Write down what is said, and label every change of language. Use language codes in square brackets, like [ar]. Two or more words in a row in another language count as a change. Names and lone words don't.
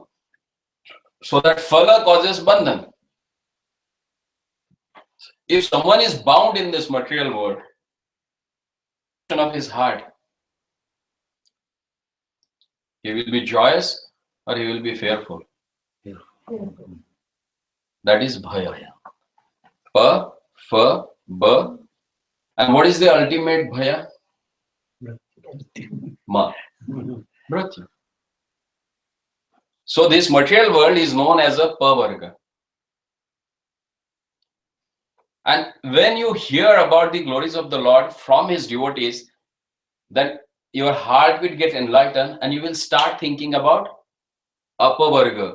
[en] So that Phala causes bandhan. If someone is bound in this material world, of his heart, he will be joyous or he will be fearful. That is bhaya. Pa, fa, ba. And what is the ultimate bhaya? Ma. Mrityu. So this material world is known as a pavarga. And when you hear about the glories of the Lord from his devotees, then your heart will get enlightened and you will start thinking about apavarga.